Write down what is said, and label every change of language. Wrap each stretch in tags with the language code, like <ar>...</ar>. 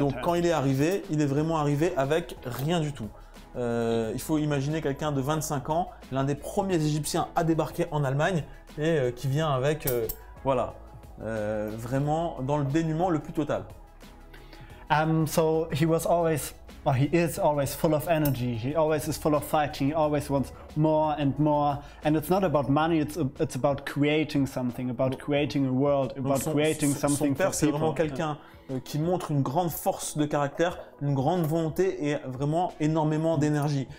<fr>Donc</fr> <en>time.</en> <fr>quand il est vraiment arrivé avec rien du tout. Il faut imaginer quelqu'un de 25 ans, l'un des premiers Égyptiens à débarquer en Allemagne et qui vient avec, voilà, vraiment dans le dénuement le plus total.</fr> <en>So he was always, or he is always full of energy. He always is full of fighting. He always wants more and more. And it's not about money. It's about creating something, about creating a world, about creating something</en> <fr>son père,</fr> <en>for</en> <fr>c'est</fr> <en>people.</en> <fr>vraiment quelqu'un qui montre une grande force de caractère, une grande volonté et vraiment énormément d'énergie.</fr>